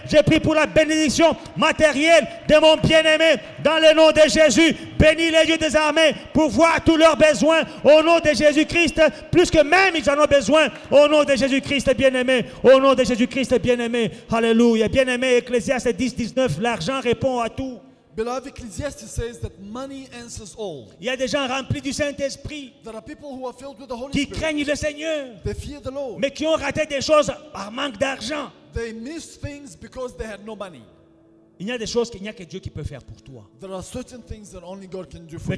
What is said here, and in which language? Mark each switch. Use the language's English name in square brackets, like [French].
[French] Je prie pour la bénédiction matérielle de mon bien-aimé. Dans le nom de Jésus, bénis les dieux des armées pour voir tous leurs besoins. Au nom de Jésus-Christ, plus que même ils en ont besoin. Au nom de Jésus-Christ, bien-aimé. Au nom de Jésus-Christ, bien-aimé. Alléluia. Bien-aimé, Ecclésiaste 10:19, l'argent répond à tout. [English] Beloved, Ecclesiastes says that money answers all. [French] Il y a des gens remplis du Saint-Esprit [English] There are people who are filled with the Holy [French] qui [English] Spirit. [French] craignent le Seigneur, [English] They fear the Lord. [French] mais qui ont raté des choses par manque d'argent. [English] They miss things because they had no money. [French] Il y a des choses qu'il n'y a que Dieu qui peut faire pour toi. [English] There are certain things that only God can do for you.